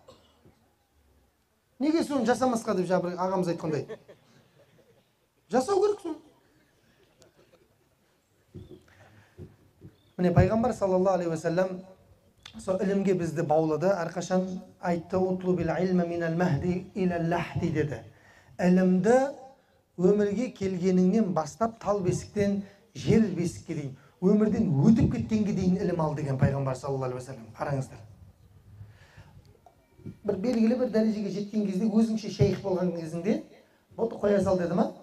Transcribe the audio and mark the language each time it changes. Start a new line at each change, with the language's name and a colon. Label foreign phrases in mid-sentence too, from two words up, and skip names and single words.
Kazakh: Неге соны жасамасқа деп жабыр ағамыз айтқандай. Жасау керек соны. Міне пайғамбар
Arabic: صلى الله عليه وسلم
Kazakh: сол ілімге бізді баулады. Әрқашан айтты:
Arabic: "اطلبوا العلم من المهد إلى اللحد" деді.
Kazakh: Ілімді өмірге келгеніңнен бастап тал бесіктен жер бесікке дейін, өмірден өтіп кеткенге дейін ілім ал деген пайғамбар
Arabic: صلى الله عليه وسلم.
Kazakh: Қараңыздар. Бір белгілі бір дәрежеге жеткен кезде, өзіңше шейх болған кезінде, болды қоя сал деді ма?